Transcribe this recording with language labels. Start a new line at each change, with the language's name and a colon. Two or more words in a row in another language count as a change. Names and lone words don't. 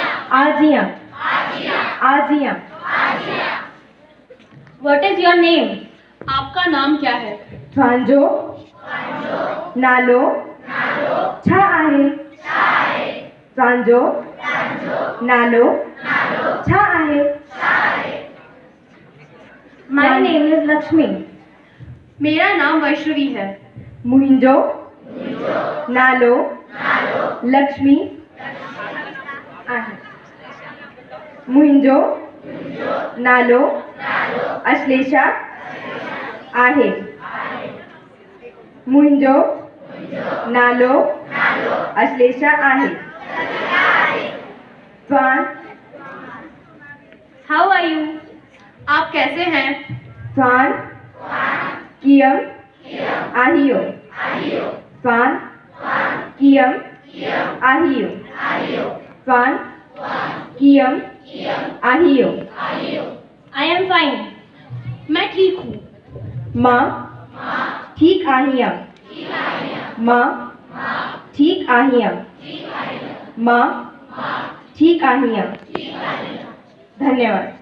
Sindhi: आजिया, आजिया।
English: What is your name?
Hindi: आपका नाम क्या है?
Sindhi: तव्हांजो नालो छा आहे? तव्हांजो नालो छा आहे?
English: My name is Lakshmi.
Hindi: मेरा नाम वैष्णवी है।
Sindhi: मुहिंजो नालो लक्ष्मी आहे। मुहिंजो नालो अश्लेषा आहे। मुहिंजो नालो अश्लेषा आहे। तव्हां
English: How are you?
Hindi: आप कैसे हैं?
Sindhi: तव्हां कीअं आहियो? तव्हां कीअं आहियो? तव्हां कीअं आहियो?
English: I am fine.
Hindi: मैं ठीक हूँ।
Sindhi: मां ठीक आहियां। मां ठीक आहियां। मां ठीक आहियां।
Hindi: धन्यवाद।